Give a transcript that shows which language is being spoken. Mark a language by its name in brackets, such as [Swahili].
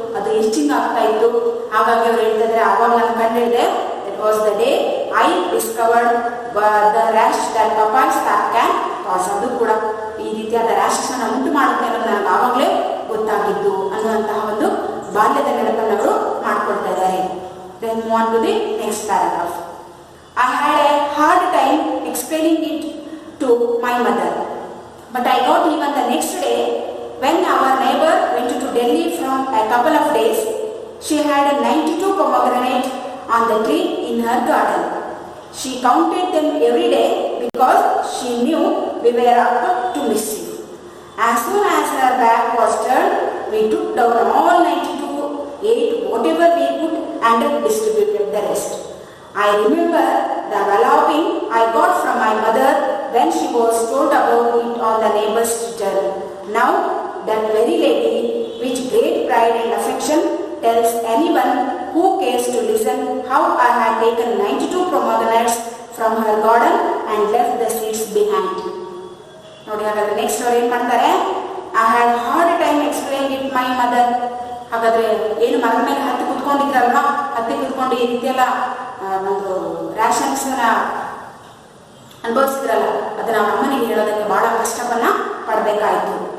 [Kannada] ಅದು ಎಸ್ಟಿಂಗ್ ಆಗ್ತಾ ಇತ್ತು. ಹಾಗಾಗಿ ಅವ್ರು ಹೇಳ್ತಾ ಇದ್ದಾರೆ ಆವಾಗ ನಾನು ಕಂಡಿಡಿದೆ, [English] It was the day I discovered the rash that papaya sap can cause. [Kannada] ಅದು ಕೂಡ ಈ ರೀತಿಯಾದ ರ್ಯಾಶಸ್ ಅನ್ನು ಉಂಟು ಮಾಡುತ್ತೆ ಅನ್ನೋದು ನನಗೆ ಆವಾಗಲೇ ಗೊತ್ತಾಗಿದ್ದು ಅನ್ನುವಂತಹ ಒಂದು ಬಾಲ್ಯದ ನೆನಪನ್ನು ಅವರು ಮಾಡ್ಕೊಳ್ತಾ ಇದ್ದಾರೆ. [English] Then move on to the next paragraph. I had a hard time explaining it to my mother, but I got even the next day when our neighbor went to Delhi from a couple of days. She had 92 pomegranates on the tree in her garden. She counted them every day because she knew we were up to mischief. As soon as her back was turned, we took down all 92, ate whatever we could, and distributed the rest. I remember the walloping I got from my mother when she was told about it on the neighbor's return. Now, that very lady, with great pride and affection, tells anyone who cares to listen how I had taken 92 pomegranates from her garden and left the seeds behind. [Kannada] ನೋಡಿ, ಹಾಗಾದ್ರೆ next ಅವ್ರು ಏನ್ ಮಾಡ್ತಾರೆ? [English] I had hard time explain it my mother. [Kannada] ಹಾಗಾದ್ರೆ ಏನು ಮರದ ಮೇಲೆ ಹತ್ತಿ ಕುತ್ಕೊಂಡಿದ್ರಲ್ವಾ, ಹತ್ತಿ ಕುತ್ಕೊಂಡು ಈ ರೀತಿಯೆಲ್ಲ ಒಂದು ರ್ಯಾಷನ್ಸ್ ಅನುಭವಿಸಿದ್ರಲ್ಲ, ಅದನ್ನ ಅವ್ರ ಅಮ್ಮನಿಗೆ ಹೇಳೋದಕ್ಕೆ ಬಹಳ ಕಷ್ಟವನ್ನ ಪಡಬೇಕಾಯಿತು.